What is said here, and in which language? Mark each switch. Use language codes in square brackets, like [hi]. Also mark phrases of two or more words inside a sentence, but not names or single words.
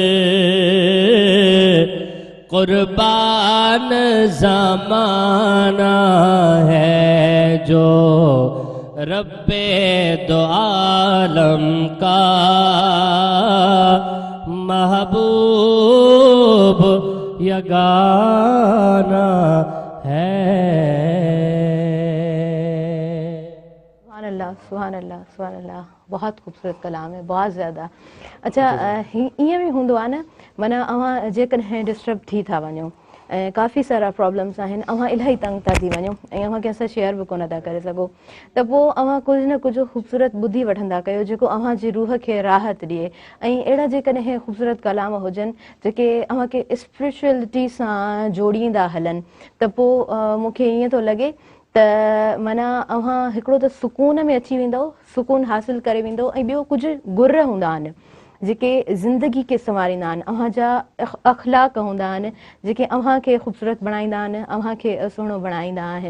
[ur] قربان زمانہ ہے جو رب دو عالم کا محبوب یگانہ ہے۔ سبحان اللہ سبحان اللہ سبحان اللہ، بہت خوبصورت کلام ہے، بہت زیادہ۔ [sd] اچھا ائیں بھی ہूंदो आहे न माना अवां जेकॾहिं डिस्टर्ब थी था वञो ऐं काफ़ी सारा प्रॉब्लम्स आहिनि, अवां इलाही तंग था थी वञो ऐं अवां कंहिंसां शेयर बि कोन था करे सघो, त पोइ अवां कुझु न कुझु ख़ूबसूरत ॿुधी वठंदा कयो जेको अवां जी रूह खे राहत ॾिए। ऐं अहिड़ा जेकॾहिं ख़ूबसूरत कलाम हुजनि जेके अवां खे स्पिरिचुअलिटी सां जोड़ींदा हलनि, त पोइ मूंखे ईअं थो लॻे त माना अवां हिकिड़ो त सुकून में अची वेंदव, सुकून हासिल करे वेंदव, ऐं ॿियो कुझु गुर हूंदा आहिनि जेके ज़िंदगी खे संवारींदा आहिनि, अव्हां जा अख़लाक हूंदा आहिनि जेके अव्हां खे ख़ूबसूरत बणाईंदा आहिनि, अव्हां खे सुहिणो बणाईंदा आहिनि।